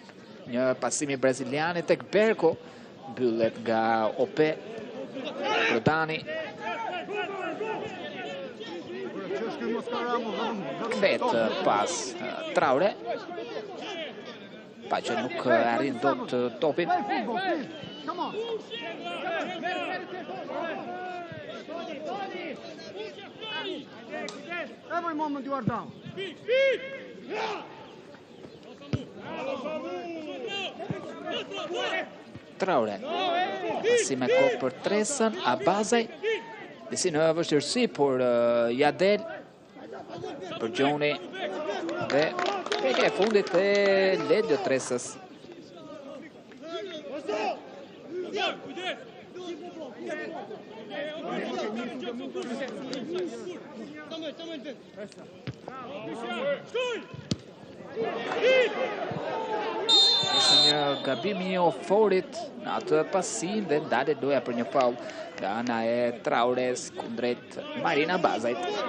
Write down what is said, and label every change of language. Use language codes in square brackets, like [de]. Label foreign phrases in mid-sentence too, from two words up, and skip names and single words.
[sq] Një pasimi braziliani tek Berko. Mbyllet nga Ope, Prodani. Kthehet pas Traore. Pa që nuk arrin dot topin. [en] Every moment you are down. [sq] Traore, si me kohë për Tresën, Abazaj, disi në vështirësi, por Jadel, për Gjoni, dhe peke e fundit e Ledio Tresës. Ishte një gabim i Oforit në atë pasin dhe ndalet loja për një faul nga ana e Traores kundrejt Marina Abazajt.